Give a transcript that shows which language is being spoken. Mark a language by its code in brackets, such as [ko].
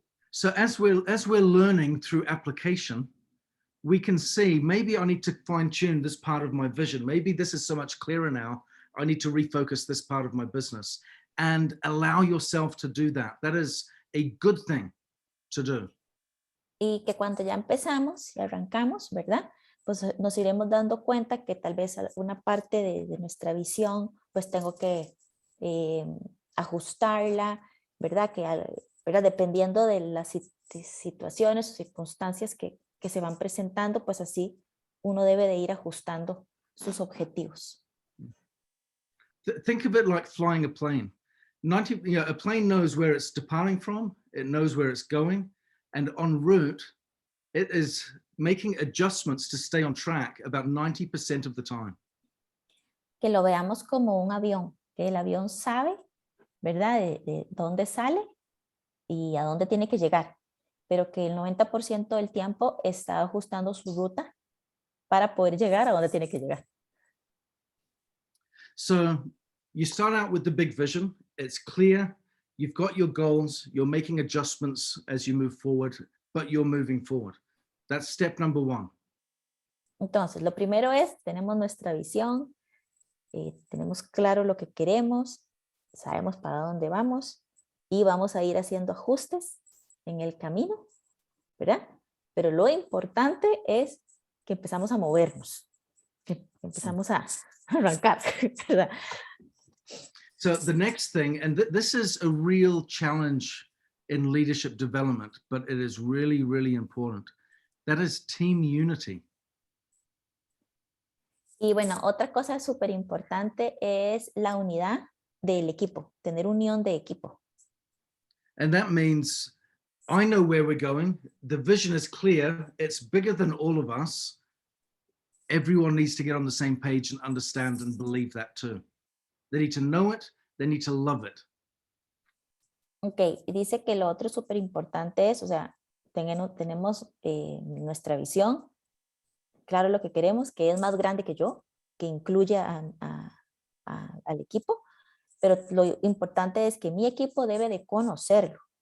[en] So as we're learning through application, we can see maybe I need to fine tune this part of my vision. Maybe this is so much clearer now. I need to refocus this part of my business and allow yourself to do that. That is a good thing to do. [es] Y que cuando ya empezamos y arrancamos, ¿verdad? Pues nos iremos dando cuenta que tal vez una parte de nuestra visión, pues tengo que ajustarla, ¿verdad? ¿verdad? Dependiendo de las situaciones o circunstancias que se van presentando, pues así uno debe de ir ajustando sus objetivos. [en] Think of it like flying a plane. A plane knows where it's departing from, it knows where it's going, and en route, it is making adjustments to stay on track about 90% of the time. [es] Que lo veamos como un avión, que el avión sabe, ¿verdad? De dónde sale y a dónde tiene que llegar. pero que el 90% del tiempo está ajustando su ruta para poder llegar a donde tiene que llegar. [en] So you start out with the big vision. It's clear. You've got your goals. You're making adjustments as you move forward, but you're moving forward. That's step number one. [es] Entonces, lo primero es, tenemos nuestra visión, tenemos claro lo que queremos, sabemos para dónde vamos y vamos a ir haciendo ajustes en el camino, ¿verdad? Pero lo importante es que empezamos a movernos, que empezamos a arrancar, ¿verdad? [en] So the next thing, and this is a real challenge in leadership development, but it is really, really important. That is team unity. [es] Y bueno, otra cosa súper importante es la unidad del equipo, tener unión de equipo. [en] And that means I know where we're going. The vision is clear. It's bigger than all of us. Everyone needs to get on the same page and understand and believe that too. They need to know it. They need to love it. [es] Ok, y dice que lo otro súper importante es, o sea, tenemos nuestra visión, claro lo que queremos, que es más grande que yo, que incluye al equipo, pero lo importante es que mi equipo debe de conocerlo.